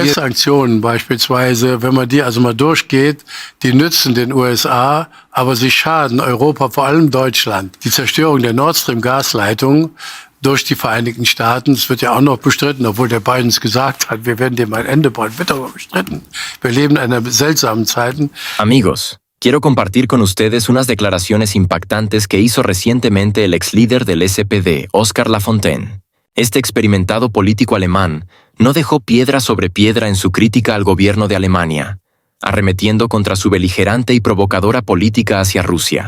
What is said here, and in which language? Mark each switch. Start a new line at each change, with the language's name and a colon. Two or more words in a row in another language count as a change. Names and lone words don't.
German: US-Sanktionen beispielsweise, wenn man die also mal durchgeht, die nützen den USA, aber sie schaden Europa, vor allem Deutschland. Die Zerstörung der Nord Stream-Gasleitung durch die Vereinigten Staaten, das wird ja auch noch bestritten, obwohl der Biden es gesagt hat, wir werden dem ein Ende bauen, wird aber bestritten. Wir leben in einer seltsamen Zeiten.
Spanish: Amigos, quiero compartir con ustedes unas declaraciones impactantes que hizo recientemente el ex líder del SPD, Oscar Lafontaine. Este experimentado político alemán no dejó piedra sobre piedra en su crítica al gobierno de Alemania, arremetiendo contra su beligerante y provocadora política hacia Rusia.